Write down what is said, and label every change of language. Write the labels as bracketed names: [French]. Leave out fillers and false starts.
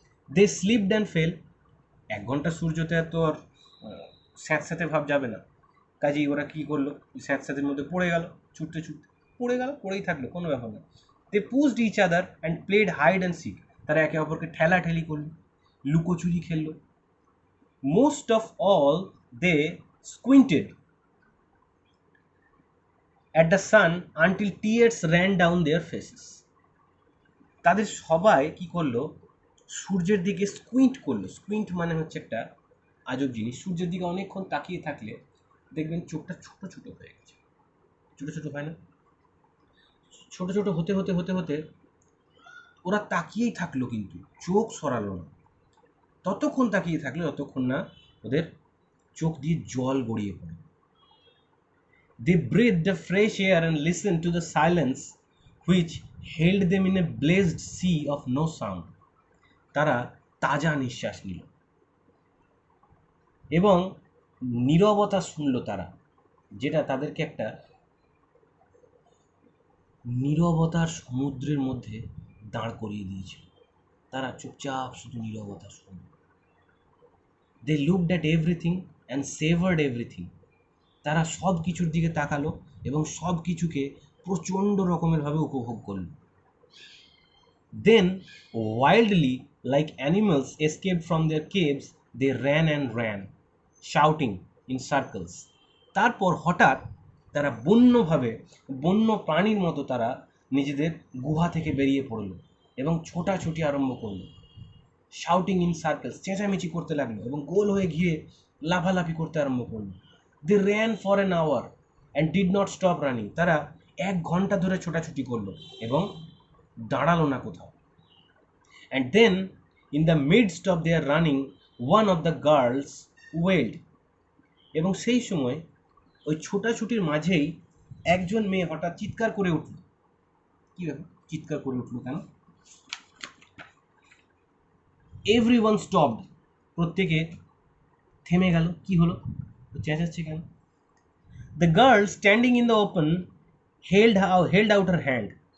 [English] They slipped and fell. [Bangla] 1 ঘন্টা সূর্যতে তো আর স্যাঁতস্যাঁতে ভাব যাবে না, কাজেই ওরা কী করলো, স্যাঁতস্যাঁতের মধ্যে পড়ে গেল, ছুটতে ছুটতে পড়েই থাকলো, কোনো ব্যাপার না। [English] They pushed each other and played hide and seek. [Bangla] তারা একে অপরকে ঠেলাঠেলি করলো, লুকোচুরি খেললো। [English] Most of all they squinted at the sun until tears ran down their faces. [Bangla] তাদের সবাই কি করলো, সূর্যের দিকে স্কুইন্ট করলো। স্কুইন্ট মানে হচ্ছে একটা আজব জিনিস, সূর্যের দিকে অনেকক্ষণ তাকিয়ে থাকলে দেখবেন চোখটা ছোট ছোট হয়ে গেছে, ছোট ছোট হয় না? ছোট ছোট হতে হতে হতে হতে ওরা তাকিয়েই থাকলো, কিন্তু চোখ সরালো না। ততক্ষণ তাকিয়ে থাকলো যতক্ষণ না ওদের চোখ দিয়ে জল গড়িয়ে পড়ে। [English] They breathed the fresh air and listened to the silence which held them in a blazed sea of no sound. [Bangla] তারা তাজা নিঃশ্বাস নিল এবং নীরবতা শুনল তারা, যেটা তাদেরকে একটা নীরবতার সমুদ্রের মধ্যে দাঁড় করিয়ে দিয়েছিল। তারা চুপচাপ শুধু নীরবতা শুনল। [English] They looked at everything and savoured everything. [Bangla] তারা সব কিছুর দিকে তাকালো এবং সব কিছুকে প্রচণ্ড রকমেরভাবে উপভোগ করল। [English] Then wildly, like animals escaped from their caves, they ran and ran, shouting in circles. [Bangla] তারপর হঠাৎ তারা বন্য প্রাণীর মতো তারা নিজেদের গুহা থেকে বেরিয়ে পড়ল এবং ছোটাছুটি আরম্ভ করলো। [English] shouting in circles, [Bangla] চেঁচামেচি করতে লাগলো এবং গোল হয়ে ঘিরে লাফালাফি করতে আরম্ভ করলো। [English] They ran for an hour and did not stop running. [Bangla] তারা 1 ঘন্টা ধরে ছোটাছুটি করলো এবং দাঁড়ালো না কোথাও। [English] And then, in the midst of their running, one of the girls wailed. [Bangla] এবং সেই সময় ওই ছোটাছুটির মাঝেই একজন মেয়ে হঠাৎ চিৎকার করে উঠল। কি ব্যাপার, চিৎকার করে উঠল কেন? [English] everyone stopped, [Bangla] প্রত্যেকে থেমে গেল। কি হলো, চেঁচাচ্ছে কেন? [English] The girl standing in the open held out her hand.